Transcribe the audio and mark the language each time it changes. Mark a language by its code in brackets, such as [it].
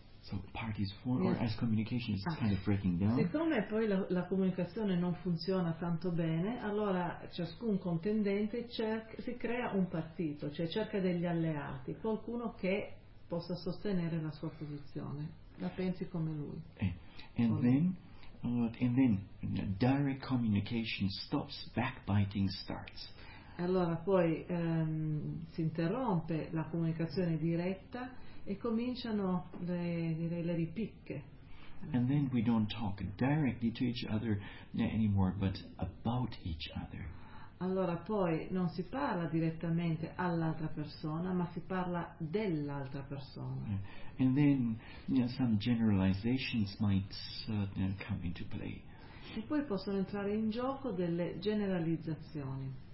[en] So parties form, or as communication is kind of breaking down. [it] Siccome poi la comunicazione non funziona tanto bene, allora ciascun contendente si crea un partito, cioè cerca degli alleati, qualcuno che possa sostenere la sua posizione, la pensi come lui. [en] And then direct communication stops, backbiting starts. [it] Allora poi si interrompe la comunicazione diretta e cominciano le ripicche. [en] And then we don't talk directly to each other anymore, but about each other. [it] Allora poi non si parla direttamente all'altra persona, ma si parla dell'altra persona. [en] And then some generalizations might come into play. [it] E poi possono entrare in gioco delle generalizzazioni.